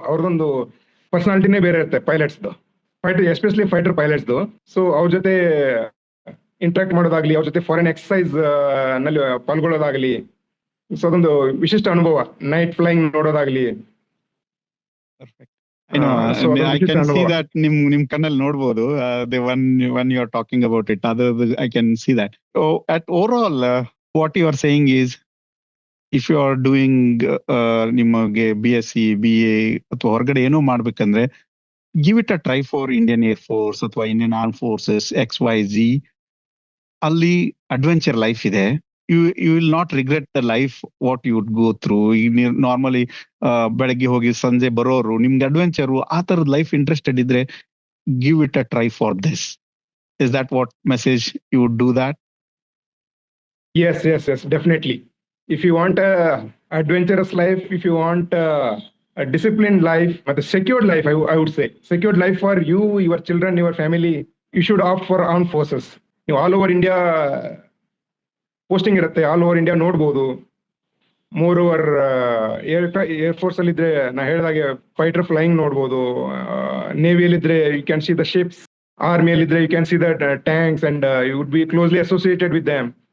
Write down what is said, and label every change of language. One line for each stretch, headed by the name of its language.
Kannada: ಅವ್ರದೊಂದು ಪರ್ಸನಾಲಿಟಿನೇ ಬೇರೆ ಇರುತ್ತೆ ಪೈಲಟ್ಸ್ದು, especially fighter ಪೈಲಟ್ಸ್ದು. So ಅವ್ರ ಜೊತೆ ಇಂಟ್ರಾಕ್ಟ್ ಮಾಡೋದಾಗ್ಲಿ, ಅವ್ರ ಜೊತೆ ಫಾರಿನ್ ಎಕ್ಸರ್ಸೈಸ್ ನಲ್ಲಿ ಪಾಲ್ಗೊಳ್ಳೋದಾಗ್ಲಿ, ಸೊ ಅದೊಂದು ವಿಶಿಷ್ಟ ಅನುಭವ. Night flying ನೋಡೋದಾಗ್ಲಿ.
English: I can see that
Kannada: ನಿಮ್ ಕಣ್ಣಲ್ಲಿ ನೋಡ್ಬೋದು.
English: The one you are talking about it, I can see that. So at overall, what you are saying is, if you are doing
Kannada: ನಿಮಗೆ BSc, BA ಅಥವಾ ಹೊರಗಡೆ ಏನೋ ಮಾಡ್ಬೇಕಂದ್ರೆ,
English: give it a try for Indian Air Force ಅಥವಾ Indian Armed Forces, XYZ.
Kannada: ಅಲ್ಲಿ adventure life ಇದೆ.
English: You will not regret the life what you would go through.
Kannada: Normally ಬೆಳಗ್ಗೆ ಹೋಗಿ ಸಂಜೆ ಬರೋರು, ನಿಮ್ಗೆ ಅಡ್ವೆಂಚರು ಆ ತರದ ಲೈಫ್ ಇಂಟ್ರೆಸ್ಟೆಡ್ ಇದ್ರೆ,
English: give it a try for this. Is that what message you would do that? Yes, definitely. if you want a adventurous life, if you want a disciplined life, but a secured life, I would say secured life for you, your children, your family, you should opt for armed forces.
Kannada: ನೀವು all over India posting ಇರುತ್ತೆ, all over India ನೋಡ್ಬೋದು.
English: moreover
Kannada: air force ಅಲ್ಲಿ ಇದ್ರೆ ನಾ ಹೇಳಿದಾಗೆ fighter flying ನೋಡ್ಬೋದು, ನೇವಿಯಲ್ಲಿ ಇದ್ರೆ
English: you can see the ships,
Kannada: ಆರ್ಮಿಯಲ್ಲಿ ಇದ್ರೆ
English: You can see the tanks and you would be closely associated with them.